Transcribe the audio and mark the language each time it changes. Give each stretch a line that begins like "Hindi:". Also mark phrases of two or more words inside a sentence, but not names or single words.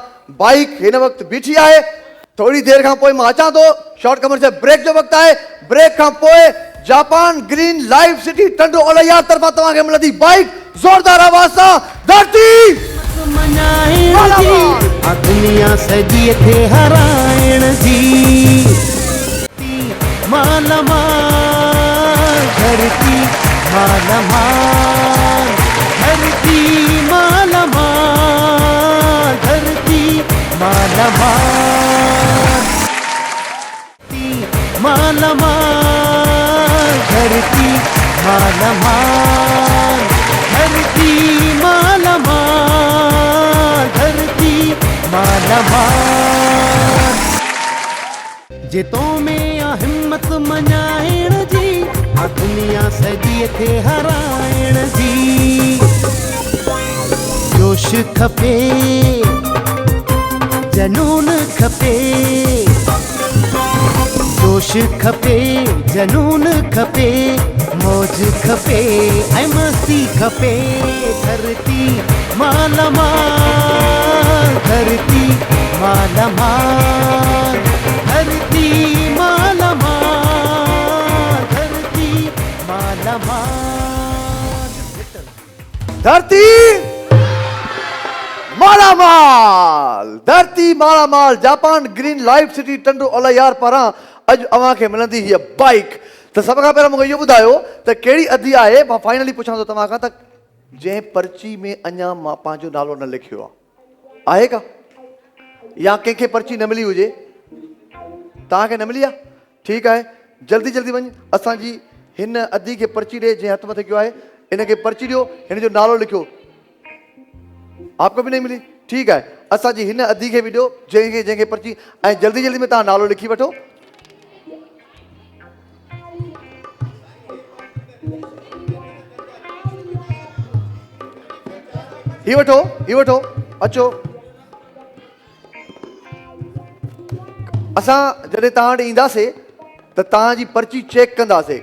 Sindhi: बाइक हिन वक़्तु बीठी आहे, थोड़ी देर खां पोइ मां अचां थो,
English: short commercial break
Sindhi: जो वक़्तु आहे। ब्रेक खां पोइ जापान ग्रीन लाइव सिटी टंडो अलाह तरफ़ां तव्हांखे मिलंदी बाइक। ज़ोरदार आवाज़ सां धरती मनाइण जी, आ दुनिया सॼी खे हराइण जी। माल माल धरती, माल माल धरती, माल माल धरती, माल माल, माल माल धरती, माल माल धरती, माल माल धरती, माल माल। जितों में आ हिम्मत मञाइण जी, आ दुनिया सॼी खे हराइण जी। जोश खपे, जनून खपे, जोश खपे, जनून खपे, मौज खपे, ऐं मस्ती खपे। धरती माल माल धरती, माल माल धरती, माल माल धरती, माल माल। धरती मालामाल, धरती मालामाल। जापान ग्रीन लाइव सिटी टंडो अलाह यार पारां अज अवां खे मिलंदी हीअ बाइक। त सभ खां पहिरियों मूंखे इहो ॿुधायो त कहिड़ी अदी आहे। मां फाइनली पुछां थो तव्हां खां त जंहिं पर्ची में अञा मां पंहिंजो नालो न लिखियो आहे का, या कंहिंखे पर्ची न मिली हुजे? तव्हांखे न मिली आहे? ठीकु आहे, जल्दी जल्दी वञ, असांजी हिन अदी खे पर्ची ॾे जंहिं हथ मथे कयो आहे, इनखे पर्ची ॾियो, हिन जो नालो लिखियो।
Hindi: आपको भी नहीं मिली? ठीक है,
Sindhi: असांजी हिन अदी खे बि ॾियो जंहिंखे जंहिंखे पर्ची, ऐं जल्दी जल्दी में तव्हां नालो लिखी वठो। ही वठो, अचो। असां जॾहिं तव्हां वटि ईंदासीं त तव्हांजी पर्ची चेक कंदासीं।